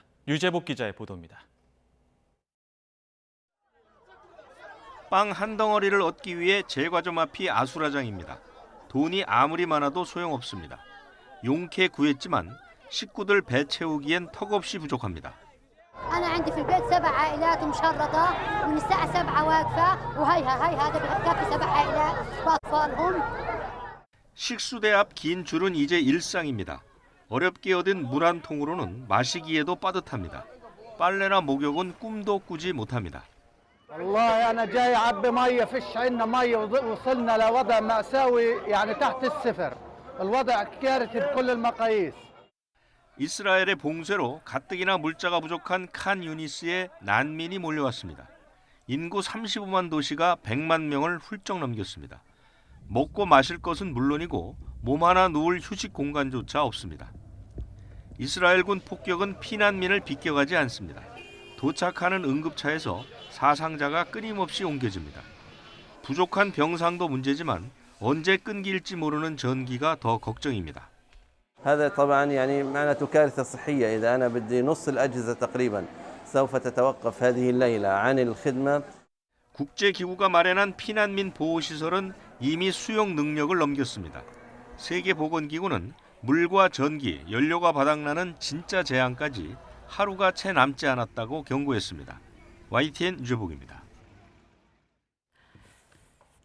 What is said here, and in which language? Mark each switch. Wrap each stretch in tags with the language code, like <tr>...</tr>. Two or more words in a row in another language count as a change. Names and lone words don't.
<ko>유재복 기자의 보도입니다. 빵 한 덩어리를 얻기 위해 제과점 앞이 아수라장입니다. 돈이 아무리 많아도 소용없습니다. 용케 구했지만 식구들 배 채우기엔 턱없이 부족합니다.</ko> <ar>أنا عندي في البيت 7 عائلات مشرطة ومن الساعة 7 واقفة وهي هذا بكفي 7 عائلات وأطفالهم.</ar> <ko>식수대 앞 긴 줄은 이제 일상입니다. 어렵게 얻은 물 한 통으로는 마시기에도 빠듯합니다. 빨래나 목욕은 꿈도 꾸지 못합니다.</ko> <ar>والله أنا جاي أعبي مية فيش عندنا مية وصلنا لوضع مأساوي يعني تحت الصفر. الوضع كارثي بكل المقاييس.</ar> <ko>이스라엘의 봉쇄로 가뜩이나 물자가 부족한 칸 유니스에 난민이 몰려왔습니다. 인구 35만 도시가 100만 명을 훌쩍 넘겼습니다. 먹고 마실 것은 물론이고 몸 하나 누울 휴식 공간조차 없습니다. 이스라엘군 폭격은 피난민을 비껴가지 않습니다. 도착하는 응급차에서 사상자가 끊임없이 옮겨집니다. 부족한 병상도 문제지만 언제 끊길지 모르는 전기가 더 걱정입니다.</ko> <ar>هذا طبعا يعني معناته كارثة صحية إذا أنا بدي نص الأجهزة تقريبا سوف تتوقف هذه الليلة عن الخدمة.</ar> <ko>국제기구가 마련한 피난민 보호시설은 이미 수용 능력을 넘겼습니다. 세계보건기구는 물과 전기, 연료가 바닥나는 진짜 재앙까지 하루가 채 남지 않았다고 경고했습니다. YTN 유재복입니다.</ko>